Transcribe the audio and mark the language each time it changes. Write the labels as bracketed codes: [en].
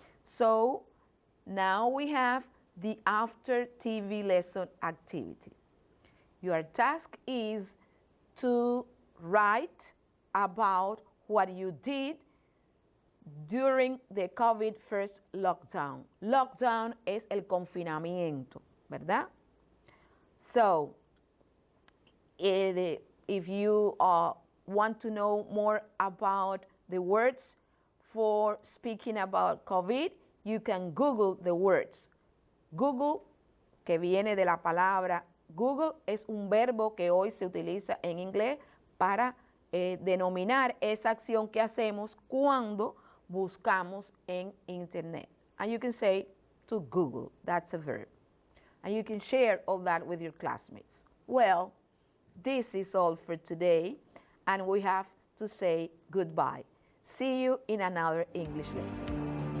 [en] So now we have the after TV lesson activity. Your task is to write about what you did during the COVID first lockdown. [es] Lockdown es el confinamiento, ¿verdad? [en] So, if you want to know more about the words for speaking about COVID, you can Google the words. [es] Google, que viene de la palabra Google, es un verbo que hoy se utiliza en inglés para denominar esa acción que hacemos cuando buscamos en Internet. [en] And you can say to Google, that's a verb. And you can share all that with your classmates. Well, this is all for today, and we have to say goodbye. See you in another English lesson.